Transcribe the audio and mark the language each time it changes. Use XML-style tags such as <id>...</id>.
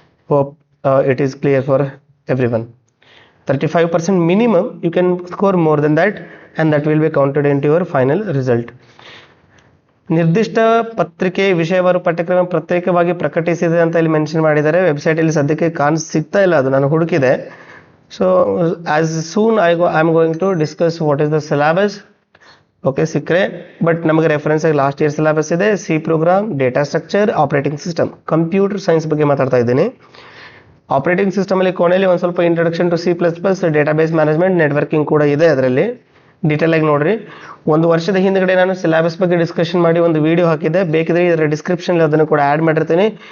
<en>Hope it is clear for everyone. 35% minimum, you can score more than that and that will be counted into your final result.</en> <kn>ನಿರ್ದಿಷ್ಟ ಪತ್ರಿಕೆ ವಿಷಯವಾರು ಪಠ್ಯಕ್ರಮ ಪ್ರತ್ಯೇಕವಾಗಿ ಪ್ರಕಟಿಸಿದೆ ಅಂತ ಇಲ್ಲಿ mention ಮಾಡಿದ್ದಾರೆ. ವೆಬ್ಸೈಟಲ್ಲಿ ಸದ್ಯಕ್ಕೆ ಸಿಗ್ತಾ ಇಲ್ಲ, ಅದು ನಾನು ಹುಡುಕಿದೆ</kn> <en>So as soon I'm going to discuss what is the syllabus.</en> <kn>Okay ಸಿಕ್ಕರೆ ಬಟ್ ನಮಗೆ ರೆಫರೆನ್ಸ್ ಆಗಿ ಲಾಸ್ಟ್ ಇಯರ್ ಸಿಲೆಬಸ್ ಇದೆ. C program, data structure, operating system, computer science ಬಗ್ಗೆ ಮಾತಾಡ್ತಾ ಇದ್ದೀನಿ. ಆಪರೇಟಿಂಗ್ ಸಿಸ್ಟಮಲ್ಲಿ ಕೊನೆಯಲ್ಲಿ ಒಂದು ಸ್ವಲ್ಪ introduction to C++, database management, networking ಕೂಡ ಇದೆ. ಅದರಲ್ಲಿ ಡೀಟೇಲ್ ಆಗಿ ನೋಡ್ರಿ. ಒಂದು ವರ್ಷದ ಹಿಂದ್ಗಡೆ ನಾನು ಸಿಲೆಬಸ್ ಬಗ್ಗೆ ಡಿಸ್ಕಷನ್ ಮಾಡಿ ಒಂದು ವಿಡಿಯೋ ಹಾಕಿದ್ದೆ, ಬೇಕಿದ್ರೆ ಇದರ ಡಿಸ್ಕ್ರಿಪ್ಷನ್ ಅದನ್ನು ಕೂಡ ಆ್ಯಡ್ ಮಾಡಿರ್ತೀನಿ.</kn>